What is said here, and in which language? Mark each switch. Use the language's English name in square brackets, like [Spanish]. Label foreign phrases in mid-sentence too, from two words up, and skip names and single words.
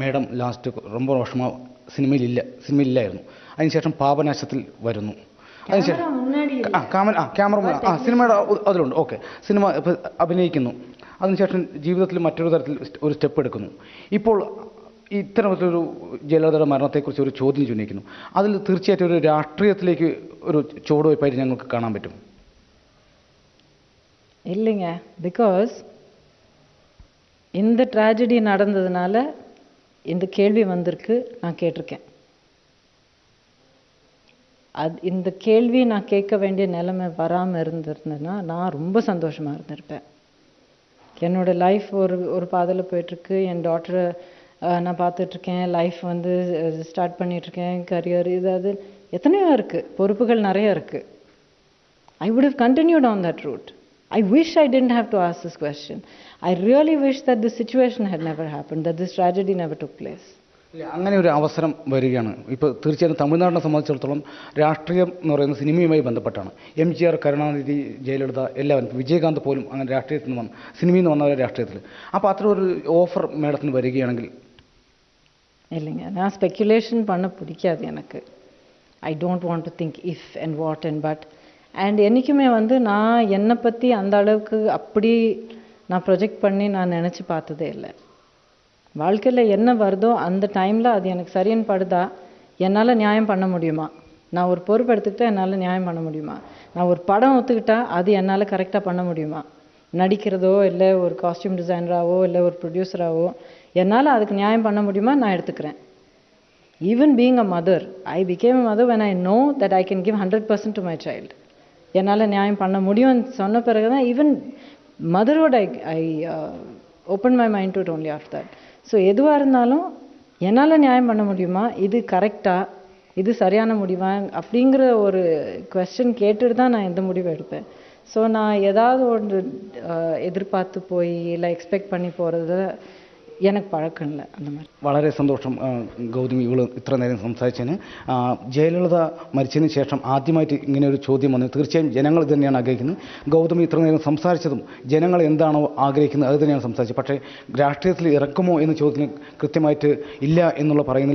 [English] madam last [Tamil] ரொம்ப வருஷமாக [Malayalam] സിനിമയിലില്ലായിരുന്നു. അതിനുശേഷം പാപനാശത്തിൽ വരുന്നു. അതിനുശേഷം ക്യാമറ സിനിമയുടെ അതിലുണ്ട്. ഓക്കെ, സിനിമ അഭിനയിക്കുന്നു. അതിനുശേഷം ജീവിതത്തിൽ മറ്റൊരു തരത്തിൽ ഒരു സ്റ്റെപ്പ് എടുക്കുന്നു. ഇപ്പോൾ ഇത്തരത്തിലൊരു ജയലളിതയുടെ മരണത്തെക്കുറിച്ച് ഒരു ചോദ്യം ഉന്നയിക്കുന്നു. അതിൽ തീർച്ചയായിട്ടും ഒരു രാഷ്ട്രീയത്തിലേക്ക് ഒരു ചുവടുവയ്പായിട്ട് ഞങ്ങൾക്ക് കാണാൻ പറ്റും. [Tamil] இல்லைங்க, பிகாஸ் இந்த ட்ராஜடி நடந்ததுனால இந்த கேள்வி வந்திருக்கு. நான் கேட்டிருக்கேன். இந்த கேள்வி நான் கேட்க வேண்டிய நிலைமை வராமல் இருந்திருந்தேன்னா நான் ரொம்ப சந்தோஷமாக இருந்திருப்பேன். என்னோடய லைஃப் ஒரு பாதையில் போயிட்டுருக்கு. என் டாட்டரை நான் பார்த்துட்ருக்கேன். லைஃப் வந்து ஸ்டார்ட் பண்ணிகிட்ருக்கேன். கரியர் இது அது எத்தனையோ இருக்குது, பொறுப்புகள் நிறைய இருக்குது. [English] I would have continued on that route. I wish I didn't have to ask this question. I really wish that this situation had never happened, that this tragedy never took place. [Malayalam] അങ്ങനെ ഒരു അവസരം വരികയാണ്. ഇപ്പോൾ തീർച്ചയായും തമിഴ്നാടിനെ സംബന്ധിച്ചിടത്തോളം രാഷ്ട്രീയം എന്ന് പറയുന്നത് സിനിമയുമായി ബന്ധപ്പെട്ടാണ്. MGR, കരുണാനിധി, ജയലളിത എല്ലാവരും, വിജയകാന്ത് പോലും അങ്ങനെ രാഷ്ട്രീയത്തിൽ നിന്ന് സിനിമയിൽ നിന്ന് വന്നവരെ രാഷ്ട്രീയത്തിൽ. അപ്പോൾ അത്ര ഒരു ഓഫർ മേഡത്തിന് വരികയാണെങ്കിൽ? [Tamil] இல்லைங்க, நான் ஸ்பெக்குலேஷன் பண்ண பிடிக்காது எனக்கு. [English] I don't want to think if and what and but. [Tamil] அண்ட் என்றைக்குமே வந்து நான் என்னை பற்றி அந்த அளவுக்கு அப்படி நான் ப்ரொஜெக்ட் பண்ணி நான் நினச்சி பார்த்ததே இல்லை. வாழ்க்கையில் என்ன வருதோ அந்த டைமில் அது எனக்கு சரின்னு படுதா, என்னால் நியாயம் பண்ண முடியுமா? நான் ஒரு பொறுப்பு எடுத்துக்கிட்டால் என்னால் நியாயம் பண்ண முடியுமா? நான் ஒரு படம் ஒத்துக்கிட்டால் அது என்னால் கரெக்டாக பண்ண முடியுமா? நடிக்கிறதோ இல்லை ஒரு காஸ்டியூம் டிசைனராகவோ இல்லை ஒரு ப்ரொடியூசராகவோ என்னால் அதுக்கு நியாயம் பண்ண முடியுமா? நான் எடுத்துக்கிறேன். [English] even being a mother, I became a mother when I know that I can give 100% to my child. [Tamil] என்னால் நியாயம் பண்ண முடியும்னு சொன்ன பிறகு தான் ஈவன் மதரோட [English] I open my mind to it only after that. [Tamil] ஸோ எதுவாக இருந்தாலும் என்னால் நியாயம் பண்ண முடியுமா, இது கரெக்டாக, இது சரியான முடிவா அப்படிங்கிற ஒரு கொஸ்டின் கேட்டுட்டு தான் நான் எந்த முடிவு எடுப்பேன். ஸோ நான் ஏதாவது ஒன்று எதிர்பார்த்து போய் இல்லை எக்ஸ்பெக்ட் பண்ணி போகிறது எனக்கு பழக்கம் இல்லை. அந்த மாதிரி. [Malayalam] വളരെ സന്തോഷം ഗൗതമി ഇവൾ ഇത്ര നേരം സംസാരിച്ചതിന്. ജയലളിത മരിച്ചതിന് ശേഷം ആദ്യമായിട്ട് ഇങ്ങനെ ഒരു ചോദ്യം വന്നത് തീർച്ചയായും ജനങ്ങൾ ഇത് തന്നെയാണ് ആഗ്രഹിക്കുന്നത്. ഗൗതമി ഇത്ര നേരം സംസാരിച്ചതും ജനങ്ങൾ എന്താണോ ആഗ്രഹിക്കുന്നത് അത് തന്നെയാണ് സംസാരിച്ചത്. പക്ഷേ രാഷ്ട്രീയത്തിൽ ഇറക്കുമോ എന്ന ചോദ്യത്തിന് കൃത്യമായിട്ട് ഇല്ല എന്നുള്ള പറയുന്നില്ല.